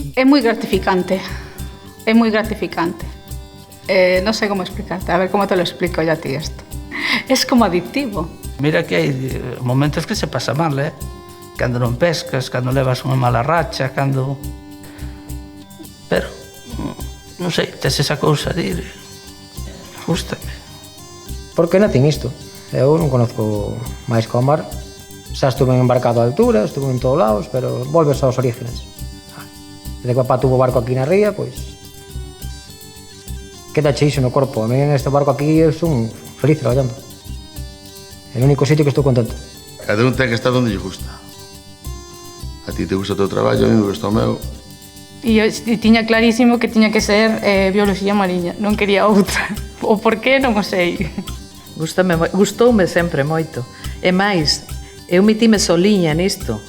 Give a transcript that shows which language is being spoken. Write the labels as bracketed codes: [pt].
[es] Es muy gratificante, es muy gratificante. No sé cómo explicarte, a ver cómo te lo explico yo a ti esto. Es como adictivo. [gl] Mira que hai momentos que se pasa mal, cando non pescas, cando levas unha mala racha, cando... Pero, non sei, tes esa cousa de ir, gústame. Por que nacín isto? Eu non conozco máis que o mar. Xa estuve embarcado a altura, estuve en todos lados, pero volves aos orígenes. Desde que papá tuvo barco aquí na ría, pois... Queda cheixo no corpo. A mí en este barco aquí eu son feliz traballando. É o único sitio que estou contento. Cada un ten que estar onde lle gusta. A ti te gusta o teu traballo, a mí me gusta o meu. E eu tiña clarísimo que tiña que ser bioloxía mariña, non quería outra. O porqué non o sei. Gustoume sempre moito. E máis, eu metime soliña nisto.